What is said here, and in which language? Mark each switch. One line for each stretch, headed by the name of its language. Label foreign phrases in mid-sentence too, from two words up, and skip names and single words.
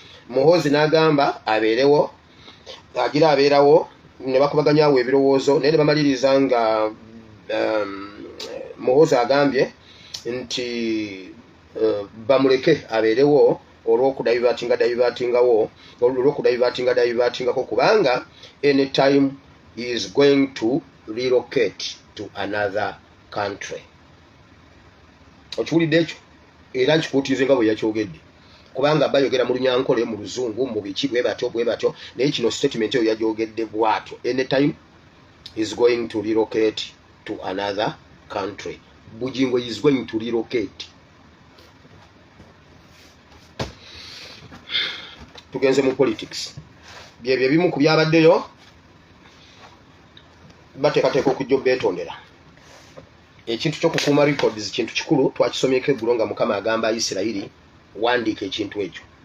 Ganda: Muhoozi n'agamba abeerewo, agira abeerawo, ne bakubaganyaawo ebirowoozo, naye ne bamaliriza nga, um, Muhoozi agambye nti, uh, bamuleke abeerewo olw'okudaivatinga, daivatingawo, olw'okudaivatinga, daivatingako, kubanga
English: anytime he is going to relocate to another country.
Ganda: Okiwulidde ekyo? Era nkikuutiize nga bwe yakyogedde. Kubanga bayogera mu Lunyankole, mu Luzungu, mu biki, bwe batyo, bwe batyo. Naye kino statement eyo yagyogedde bw'atyo.
English: Anytime is going to relocate to another country. Bugingo is going to relocate. Tugenze mu politics.
Ganda: Byebyo ebimu ku byabaddeyo, bateekateeka okujja obbeetondera. Ekintu ky'okukuuma records kintu kikulu, twakisomyeko eggulo nga Mukama agamba Isirayiri, wandiika ekintu ekyo.